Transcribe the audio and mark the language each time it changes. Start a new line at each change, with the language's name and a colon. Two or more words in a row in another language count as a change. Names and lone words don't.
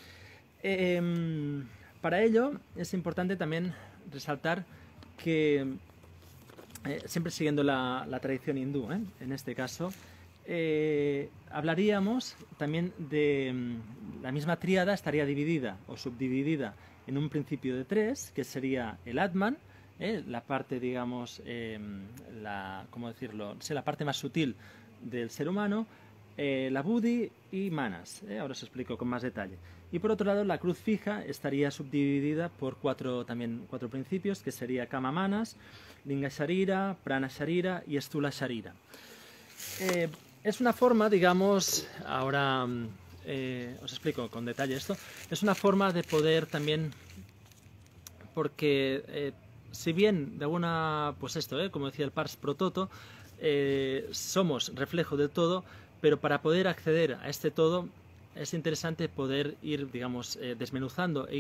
Spanish: Para ello es importante también resaltar que, siempre siguiendo la tradición hindú, en este caso, hablaríamos también de la misma tríada, estaría dividida o subdividida en un principio de 3, que sería el Atman, la parte, digamos, ¿cómo decirlo? La parte más sutil del ser humano, la Buddhi y Manas. Ahora os explico con más detalle. Y por otro lado, la cruz fija estaría subdividida por 4 principios, que sería
Sanskrit: Kama Manas, Linga Sharira, Prana Sharira
Spanish: y
Sanskrit: Stula Sharira.
Spanish: Es una forma, digamos, ahora os explico con detalle esto, es una forma de poder también, porque si bien de alguna, pues esto, como decía el Pars
Latin: Pro Toto,
Spanish: somos reflejo del todo, pero para poder acceder a este todo es interesante poder ir, digamos, desmenuzando e